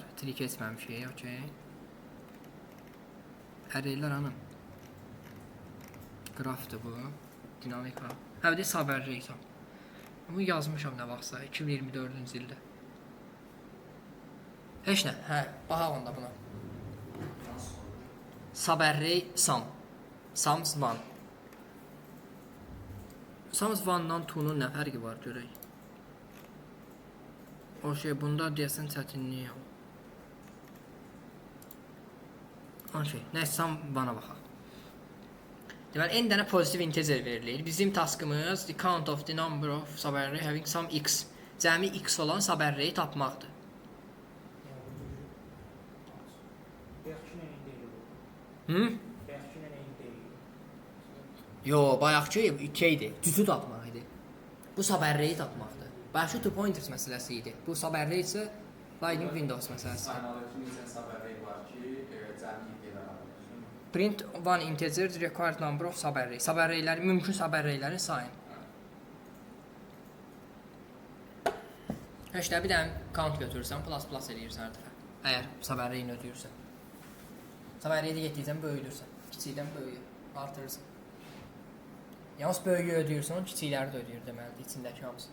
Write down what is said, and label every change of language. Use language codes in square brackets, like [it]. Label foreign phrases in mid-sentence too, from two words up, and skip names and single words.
[az] Tree keçməmişik, okey. Arraylər hanım? Graphdır bu. Dinamik var. Hə, bir də sub-array tam. Bunu yazmışam nə vaxtsa, 2024-cü ildə. Heç nə, hə, baxaq onda buna. [en] Sub-array sum. Sums 1. [az] Sums 1-dan 2-nun nə fərqi var görək. O şey, bunda deyəsən çətinliyi yox. Okey, nəysə, sum 1-a baxaq. Deməli, n dənə pozitiv integer verilir. Bizim taskımız [en] the count of the number of sub-array having some x. [az] Cəmi x olan sub-arrayi tapmaqdır. Yaxşı nə deyil? Hı? Yaxşı nə deyil? Yo, bayaqçı 2 idi. Düzü tapmaq idi. Bu sub-arrayi tapmaqdır. Bayaqçı [en] two pointers [az] məsələsi idi. Bu sub-array isə [en] sliding windows [az] məsələsidir. Saymalıdır ki, sub-array var ki, cəmi integer var. [en] Print one integer the required number of sub-array. [az] Sub-arrayləri, mümkün sub-arraylərin sayın. Heç də bir dənə count götürürsən, plus eləyirsən hər dəfə. Əgər sub-arrayini ödəyirsən. Sub-arrayi də getdikcə böyüdürsən. Kiçikdən böyüyür, artırırsan. Yalnız böyüyü ödəyirsən, kiçikləri də ödəyir deməlidir, içindəki hamısı.